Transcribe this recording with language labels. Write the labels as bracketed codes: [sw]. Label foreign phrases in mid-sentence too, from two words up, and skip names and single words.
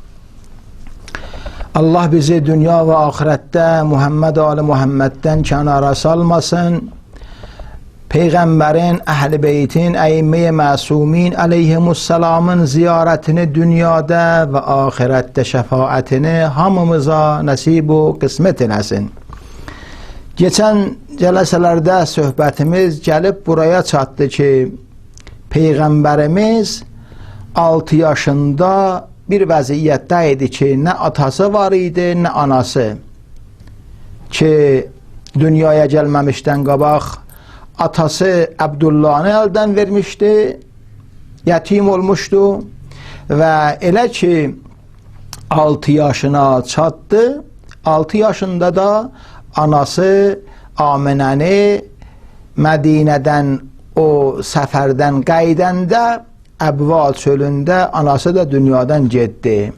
[tr] Allah bizi dünya ve ahirette Muhammed Ali Muhammed'den kenara salmasın. Peygamberin, Ehl-i Beyt'in, Eyyime-i Masumin aleyhimusselamın ziyaretini dünyada ve ahirette şefaatini hamımıza nasip ve kısmet eylesin. [az] Geçen cələsələrdə söhbətimiz gəlib buraya çatdı ki, Peyğəmbərimiz 6 yaşında bir vəziyyətdə idi ki, nə atası var idi, nə anası. Ki, dünyaya gəlməmişdən qabaq atası Abdullah'ını əldən vermişdi, yetim olmuşdu və elə ki 6 yaşına çatdı, 6 yaşında da anası Aminəni Mədinədən o səfərdən qaydəndə Əbva çölündə anası da dünyadan getdi.